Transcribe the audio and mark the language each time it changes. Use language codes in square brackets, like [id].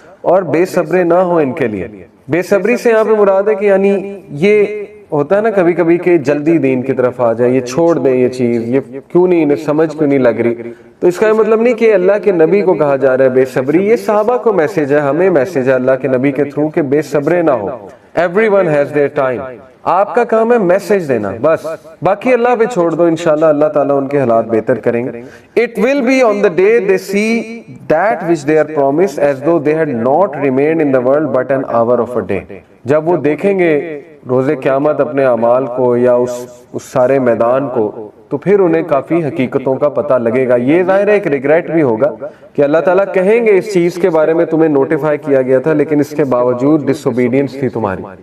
[ur] اور بے صبرے نہ ہو ان کے لیے۔ بے صبری سے یہاں پہ مراد ہے کہ یعنی یہ ہوتا ہے نا کبھی کبھی کہ جلدی دین کی طرف آ جائے، یہ چھوڑ دیں یہ چیز، یہ کیوں نہیں، انہیں سمجھ کیوں نہیں لگ رہی۔ تو اس کا یہ مطلب نہیں کہ اللہ کے نبی کو کہا جا رہا ہے بے صبری، یہ صحابہ کو میسج ہے، ہمیں میسج ہے اللہ کے نبی کے تھرو کہ بے صبرے نہ ہو۔ [en] Everyone has their time۔ [ur] آپ کا کام ہے میسج دینا بس, باقی اللہ پہ چھوڑ دو, انشاءاللہ اللہ تعالیٰ ان کے حالات بہتر کریں گے. [en] It will be on the day they see that which they are promised as though they had not remained in the world but an hour of a day. [ur] جب وہ دیکھیں گے روز قیامت اپنے اعمال کو یا اس سارے میدان کو, تو پھر انہیں کافی حقیقتوں کا پتہ لگے گا. یہ ظاہر ہے ایک ریگریٹ بھی ہوگا کہ اللہ تعالیٰ کہیں گے اس چیز کے بارے میں تمہیں نوٹیفائی کیا گیا تھا لیکن اس کے باوجود ڈس اوبیڈینس تھی تمہاری.